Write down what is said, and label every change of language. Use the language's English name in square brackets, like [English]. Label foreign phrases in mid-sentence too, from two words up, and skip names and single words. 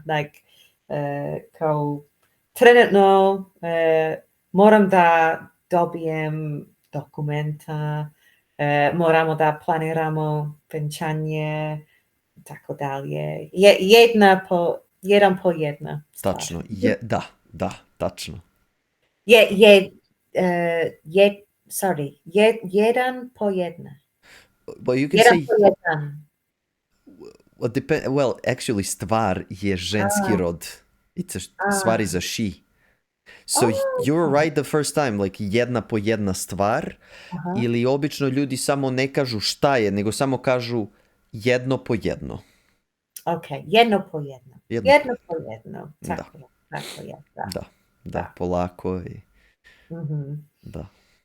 [Serbian] Like, kao trenutno moram da dobijem dokumenta, moramo da planiramo venčanje, tako dalje. Jedan po jedna stvar. Tačno, tačno. Jedan po jedna. [English] Well, you can say... Well, actually, [Serbian] stvar je ženski rod. Stvar [English] is a she. So you're right the first time, like [Serbian] jedna po jedna stvar, ili obično ljudi samo ne kažu šta je, nego samo kažu jedno po jedno. Ok, jedno po jedno. Jedno po jedno. Tako je. Da, polako i... Da.